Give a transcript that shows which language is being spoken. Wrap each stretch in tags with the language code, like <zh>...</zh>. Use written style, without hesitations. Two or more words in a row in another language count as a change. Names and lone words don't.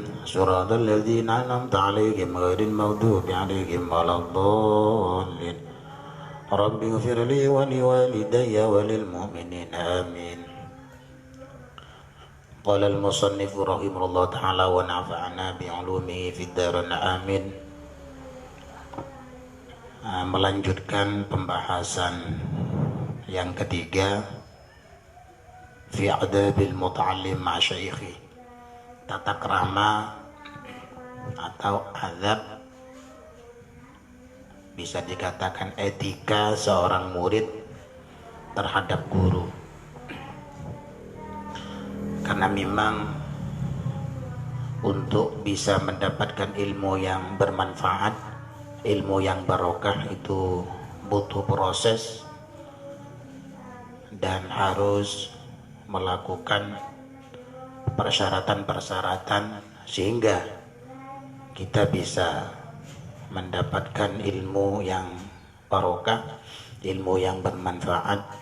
<ar>صراط الذين أنعمت عليهم غير المغضوب عليهم ولا الضالين. رب اغفر لي ولوالدي وللمؤمنين آمين. قال المصنف رحمه الله تعالى ونفعنا بعلومه في الدارين آمين.</ar> <id>Melanjutkan pembahasan yang ketiga</id> <ar>في أدب المتعلم مع شيخه,</ar> <id>tata krama atau adab, bisa dikatakan etika seorang murid terhadap guru. Karena memang untuk bisa mendapatkan ilmu yang bermanfaat, ilmu yang barokah, itu butuh proses dan harus melakukan persyaratan-persyaratan sehingga kita bisa mendapatkan ilmu yang barokah, ilmu yang bermanfaat.</id>